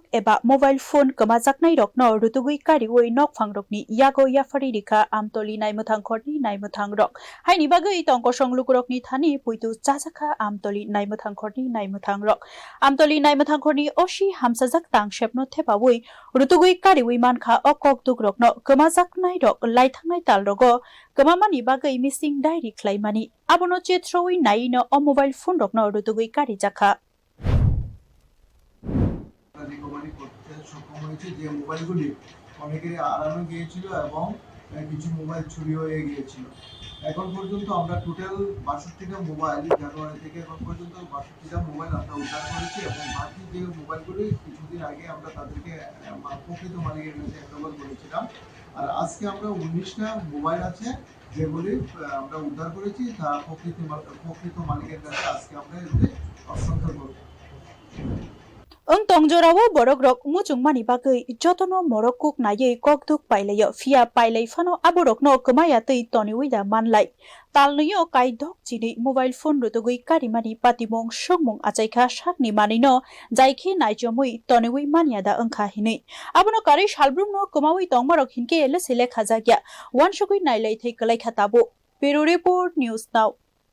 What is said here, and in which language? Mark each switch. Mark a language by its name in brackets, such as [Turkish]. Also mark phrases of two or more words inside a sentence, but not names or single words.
[Kok Borok] eba mobile phone kwmajaknai rokno rutugwi kariwoi nok phangrokni yago yafari rikha Amtali Naimwthangkhor ni naimwthangrok haini bagai tongkosong lukurokni thani puitu chajaka Amtali Naimwthangkhor ni naimwthangrok Amtali Naimwthangkhor ni osi hamsajak tangshepno thepawoi rutugwi kariwoi mankha okokduk rokno kwmajaknai rok Laithangnai Talrogo kwmamani bagai missing diary khlaimani abono chetrowoi naino o mobile phone rokno rutugwi kari jakha [Bangla] রিকভারি করতে সক্ষম হয়েছে যে মোবাইলগুলি অনেকেরই হারানো গিয়েছিল এবং কিছু মোবাইল চুরি হয়ে গিয়েছিল। এখন পর্যন্ত আমরা টোটাল ৬২টা মোবাইল জানুয়ারি থেকে এখন পর্যন্ত ৬২টা মোবাইল আমরা উদ্ধার করেছি এবং বাকি যে মোবাইলগুলি কিছুদিন আগে আমরা তাদেরকে প্রকৃত মালিকের কাছে হ্যান্ডওভার করেছিলাম। আর আজকে আমরা ১৯টা মোবাইল আছে যেগুলি আমরা উদ্ধার করেছি তা প্রকৃত মালিকের কাছে আজকে আমরা এগুলি হস্তান্তর করব। [Kok Borok] tongjorawo borokrok muchungmani bagai jotono morokuk nayei kokduk pailayo fia pailai fano aborokno kmaya tei toniwida manlai Talnwio Kai dokchinwi mobile phone rutugwi karimani patimong songmung achaikha sakni manino jaikhe naijomui toniwi maniada wngkha hinui abono kari salbrumno kmawi tongmarok hinke lesele khajakya wansugui nailai thei kalaikha tabo Bureau Report News Now।